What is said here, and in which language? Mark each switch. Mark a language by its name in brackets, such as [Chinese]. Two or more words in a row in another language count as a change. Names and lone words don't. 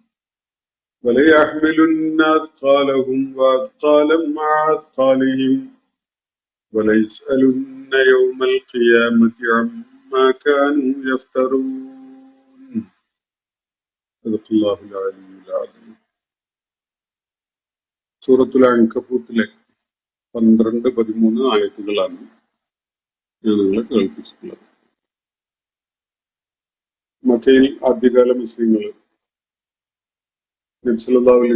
[Arabic] وليحملن أثقالهم وأثقالا مع أثقالهم وليسألن يوم القيامة عما كانوا يفترون. صدق الله العلي العظيم. [Malayalam] സൂറത്തുൽ അൻകബൂത്തിലെ 12-13 ആയത്തുകളാണ് ഞാൻ നിങ്ങളെ കേൾപ്പിച്ചിട്ടുള്ളത്. മക്കയിൽ ആദ്യകാല മുസ്ലിങ്ങൾ നബി [Arabic] صلى الله عليه